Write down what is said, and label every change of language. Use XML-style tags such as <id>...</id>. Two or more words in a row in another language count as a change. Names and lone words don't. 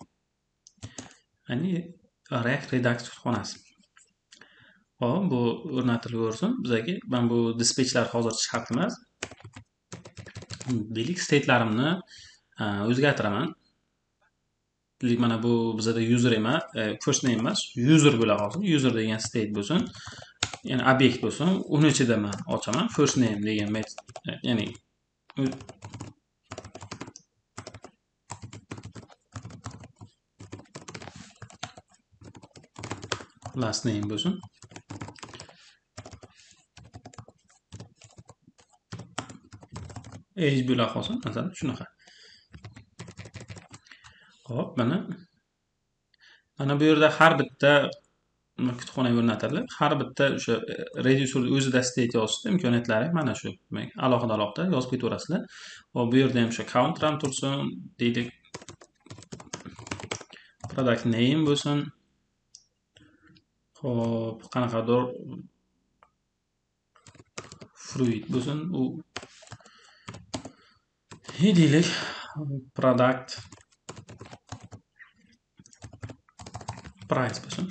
<uz>Ya'ni React Redux kutubxonasi. Hop, bu o'rnatilaversin. Bizga men bu dispatchlar hozircha shart emas. Deylik, statelarimni o'zgartiraman. Deylik, mana bu bizda user emas,</uz> <en>first name</en> <uz>emas, user bo'la qolsin. User degan state bo'lsin. Ya'ni obyekt bo'lsin. Uni ichida men ochaman</uz> <en>first name</en> <uz>degan metod, ya'ni</uz> <en>last name</en> <uz>bo'lsin. Age bo'la qolsin, masalan, shunaqa. Hop, mana bu yerda har bitta kutubxonaga o'rnatildi. Har bitta o'sha reducer o'zida state yozishda imkoniyatlari mana shu. Demak, alohida yozib ketaverasizlar. Va bu yerda ham o'sha counter ham tursin, deylik,</uz> <en>product name</en> <uz>bo'lsin. Hop, qanaqadir fruit bo'lsin. U deylik,</uz> <en>product price</en> <uz>bo'lsin.</uz>